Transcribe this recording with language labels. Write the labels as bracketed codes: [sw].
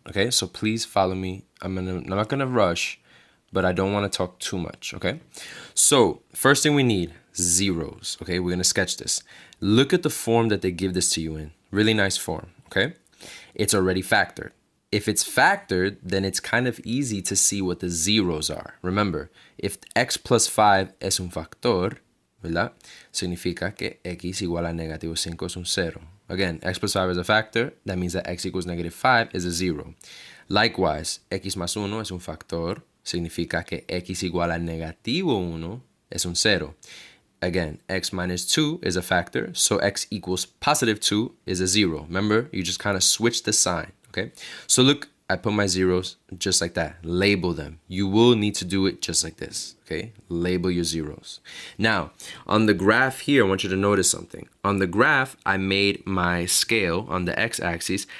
[en] Okay, so please follow me. I'm not gonna rush, but I don't want to talk too much. Okay, so first thing we need, zeros. Okay, we're gonna sketch this. Look at the form that they give this to you in. Really nice form. Okay, it's already factored. If it's factored, then it's kind of easy to see what the zeros are. Remember, if x plus 5 [es] es un factor, ¿verdad? Significa que x igual a negativo 5 es un cero. [en] Again, x plus 5 is a factor. That means that x equals negative 5 is a 0. [es] Likewise, x más 1 es un factor. Significa que x igual a negativo 1 es un 0. [en] Again, x minus 2 is a factor, so x equals positive 2 is a 0. Remember, you just kind of switch the sign, okay? So look, I put my zeros just like that. Label them. You will need to do it just like this, okay? Label your zeros. Now, on the graph here, I want you to notice something. On the graph, I made my scale on the x-axis.